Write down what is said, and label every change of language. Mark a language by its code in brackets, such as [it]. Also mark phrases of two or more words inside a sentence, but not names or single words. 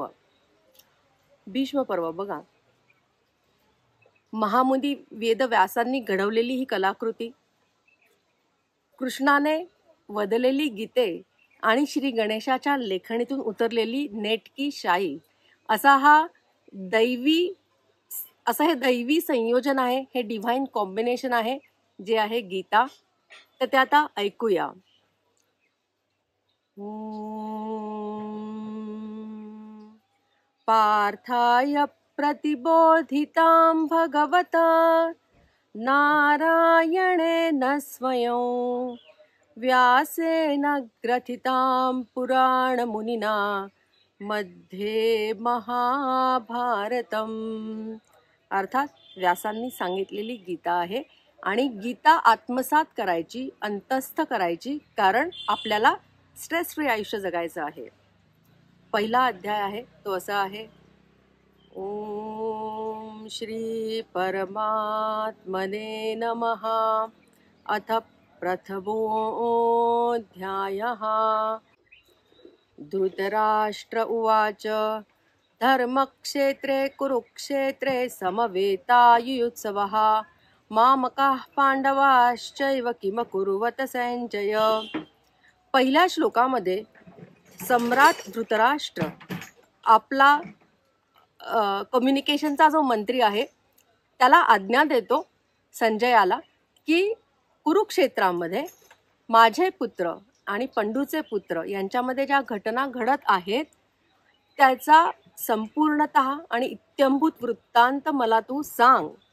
[mr] भीष्म पर्व बघा, महामुनी वेदव्यासांनी घडवलेली ही कलाकृती, कृष्णाने वदलेली गीते आणि श्री गणेशाच्या लेखणीतून उतरलेली नेटकी शाई, हे दैवी संयोजन आहे, हे [en] divine combination [mr] आहे जे आहे गीता. तर ते आता ऐकूया. [sa] पार्थाय प्रतिबोधितां भगवता नारायणेन स्वयं व्यासेन ग्रथितां पुराणमुनिना मध्ये महाभारतम. [mr] अर्थात व्यासांनी सांगितलेली गीता आहे आणि गीता आत्मसात करायची, अंतस्थ करायची, कारण आपल्याला [en] stress free [mr] आयुष्य जगायचं आहे. पहिला अध्याय आहे तो असा आहे: [sa] ओम श्री परमात्मने नमः. अथ प्रथमोऽध्यायः. धृतराष्ट्र उवाच धर्मक्षेत्रे कुरुक्षेत्रे समवेतायुयुत्सवः मामकाः पांडवाश्चैव किमकुर्वत संजय. [mr] पहिल्या श्लोकामध्ये सम्राट धृतराष्ट्र आपला कम्युनिकेशनचा जो मंत्री आहे त्याला आज्ञा देतो संजयाला की कुरुक्षेत्रामध्ये माझे पुत्र आणि पंडूचे पुत्र यांच्यामध्ये ज्या घटना घडत आहेत त्याचा संपूर्णतः आणि इत्यंभूत वृत्तांत मला तू सांग.